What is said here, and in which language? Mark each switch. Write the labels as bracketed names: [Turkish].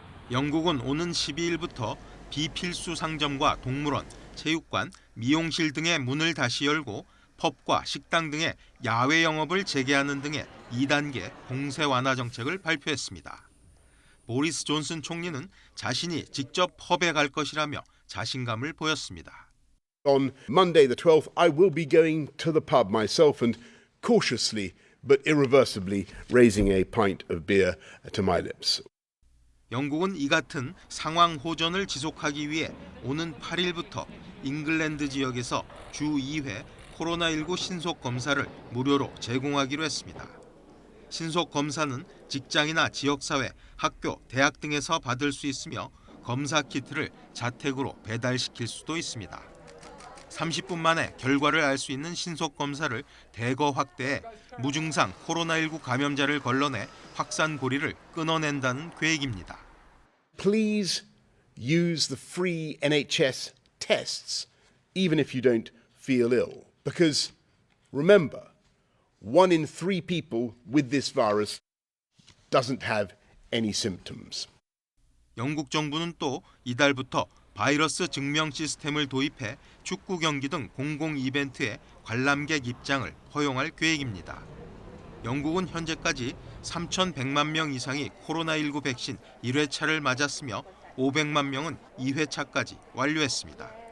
[Korean] 영국은 오는 12일부터 비필수 상점과 동물원, 체육관, 미용실 등의 문을 다시 열고 펍과 식당 등의 야외 영업을 재개하는 등의 2단계 봉쇄 완화 정책을 발표했습니다. 보리스 존슨 총리는 자신이 직접 펍에 갈 것이라며 자신감을 보였습니다. [English] On Monday the 12th, I will be going to the pub myself and cautiously but irreversibly raising a pint of beer to my lips. [Korean] 영국은 이 같은 상황 호전을 지속하기 위해 오는 8일부터 잉글랜드 지역에서 주 2회 코로나19 신속 검사를 무료로 제공하기로 했습니다. 신속 검사는 직장이나 지역사회, 학교, 대학 등에서 받을 수 있으며 검사 키트를 자택으로 배달시킬 수도 있습니다. 30분 만에 결과를 알 수 있는 신속 검사를 대거 확대해 무증상 코로나19 감염자를 걸러내 확산 고리를 끊어낸다는 계획입니다. [English] Please use the free NHS tests, even if you don't feel ill. Because remember, 1 in 3 people with this virus doesn't have any symptoms. [Korean] 영국 정부는 또 이달부터 바이러스 증명 시스템을 도입해 축구 경기 등 공공 이벤트에 관람객 입장을 허용할 계획입니다. 영국은 현재까지 3,100만 명 이상이 코로나19 백신 1회차를 맞았으며 500만 명은 2회차까지 완료했습니다.